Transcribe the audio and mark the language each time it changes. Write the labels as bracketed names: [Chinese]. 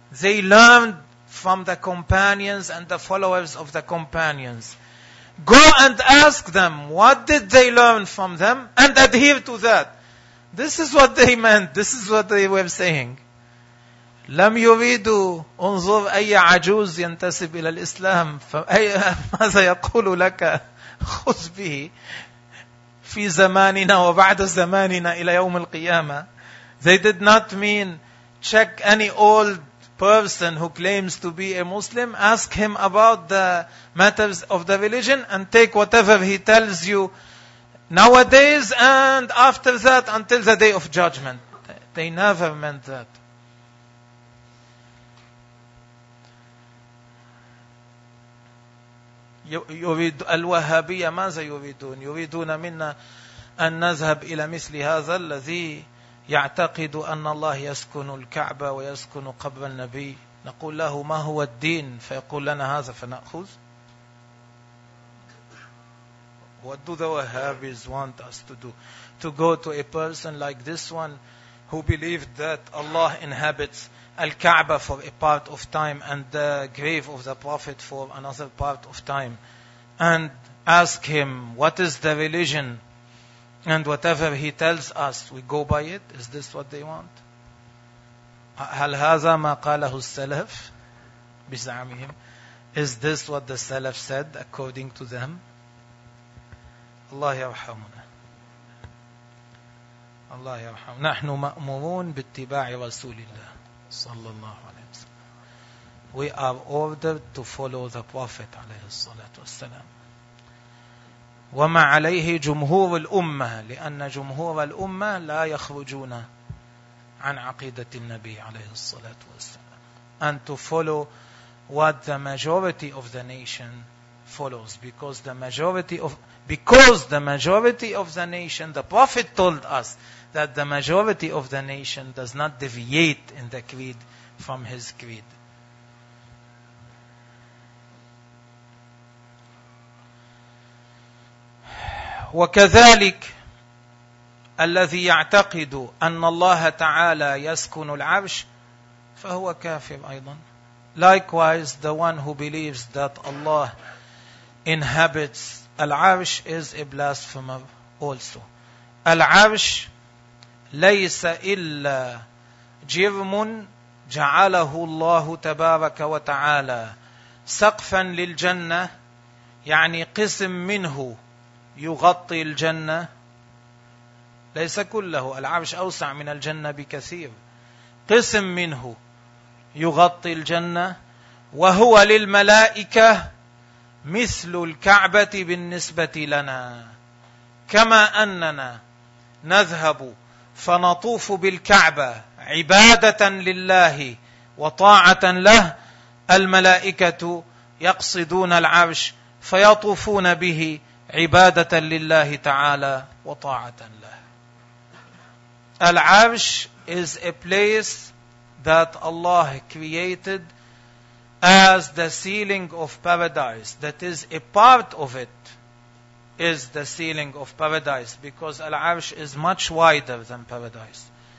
[English] They learned from the companions and the followers of the companions. Go and ask them, what did they learn from them? And adhere to that. This is what they meant. This is what they were saying. [Arabic] لم يريدوا انظر أي عجوز ينتسب إلى الإسلام فأي ماذا يقول لك خذ به في زماننا وبعد زماننا إلى يوم القيامة. [English] They did not mean check any old person who claims to be a Muslim, ask him about the matters of the religion and take whatever he tells you nowadays and after that until the day of judgment. They never meant that. [Arabic] يريد الوهابية ماذا يريدون؟ يريدون منا أن نذهب إلى مثل هذا الذي يعتقد أن الله يسكن الكعبة ويسكن قبر النبي. نقول له ما هو الدين فيقول لنا هذا فنأخذ. [English] What do the Wahhabis want us to do? To go to a person like this one who believed that Allah inhabits Al-Kaaba for a part of time and the grave of the Prophet for another part of time and ask him what is the religion? And whatever he tells us, we go by it. Is this what they want? [Arabic] هل هذا ما قاله السلف بزعمهم? [English] Is this what the Salaf said according to them? [Arabic] الله يرحمنا. الله يرحمنا. نحن مأمورون باتباع رسول الله صلى الله عليه وسلم. [English] We are ordered to follow the Prophet [Arabic] عليه الصلاة والسلام. وما عليه جمهور الأمة لأن جمهور الأمة لا يخرجون عن عقيدة النبي عليه الصلاة والسلام. [English] And to follow what the majority of the nation follows, because the majority of the nation, the Prophet told us that the majority of the nation does not deviate in the creed from his creed. [Arabic] وكذلك الذي يعتقد أن الله تعالى يسكن العرش فهو كافر أيضا. [English] Likewise, the one who believes that Allah inhabits العرش is a blasphemer also. [Arabic] العرش ليس إلا جرم جعله الله تبارك وتعالى سقفا للجنة يعني قسم منه يغطي الجنة ليس كله العرش أوسع من الجنة بكثير قسم منه يغطي الجنة وهو للملائكة مثل الكعبة بالنسبة لنا كما أننا نذهب فنطوف بالكعبة عبادة لله وطاعة له الملائكة يقصدون العرش فيطوفون به عبادة لله تعالى وطاعة له. [English] العرش is a place that Allah created as the ceiling of paradise. That is, a part of it is the ceiling of paradise because العرش is much wider than paradise.